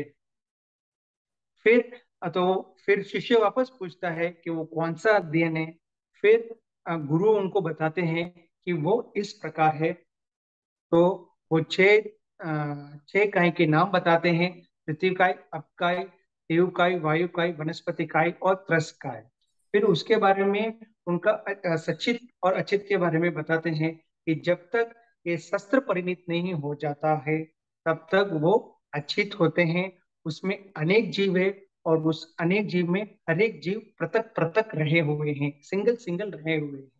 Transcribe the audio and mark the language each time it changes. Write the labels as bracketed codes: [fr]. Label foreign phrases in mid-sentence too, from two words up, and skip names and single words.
[hi] फिर फिर शिष्य वापस पूछता है कि वो कौन सा अध्ययन है। फिर गुरु उनको बताते हैं कि वो इस प्रकार है। तो वो छह काय के नाम बताते हैं: पृथ्वी काय, अपकाय, देव काय, वायु काय, वनस्पति काय और त्रस काय। फिर उसके बारे में उनका सचित और अचित के बारे में बताते हैं कि जब तक ये शस्त्र परिणित नहीं हो जाता है तब तक वो अचित होते हैं। उसमें अनेक जीव है, और उस अनेक जीव में हर एक जीव पृथक पृथक रहे हुए हैं, सिंगल सिंगल रहे हुए हैं।